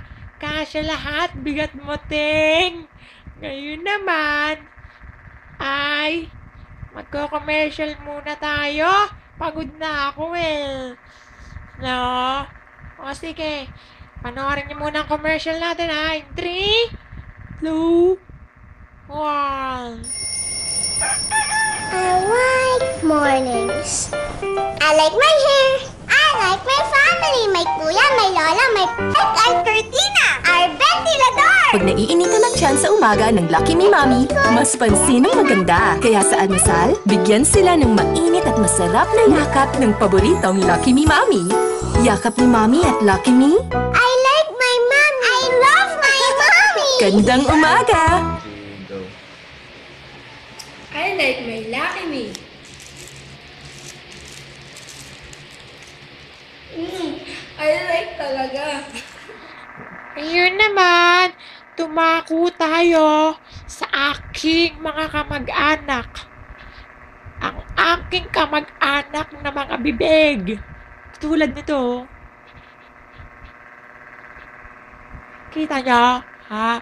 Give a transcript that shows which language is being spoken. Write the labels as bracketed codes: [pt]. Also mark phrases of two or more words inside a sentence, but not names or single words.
[tl] Kasya lahat, bigat mo, ting. Ngayon naman, ay, magko-commercial muna tayo. Pagod na ako eh. No? O sige, panoorin niyo muna ang commercial natin ha. [en] In 3, 2, 1. I like mornings. I like my hair. I like my family. My kuya, my lola, my pet, our cortina, our ventilador. [tl] Pag naiinitan ng tiyan sa umaga ng Lucky Me Mommy, mas pansin ang maganda. Kaya sa almusal, bigyan sila ng mainit at masarap na yakap ng paboritong Lucky Me Mommy. Yakap ni Mommy at Lucky Me. [en] I like my mommy. I love my mommy. [tl] Gandang umaga! [en] I like my Lucky Me. I like talaga. [tl] Ayun naman, tumako tayo sa aking mga kamag-anak. Ang aking kamag-anak na mga bibig. Tulad nito. Kita nyo? Ha?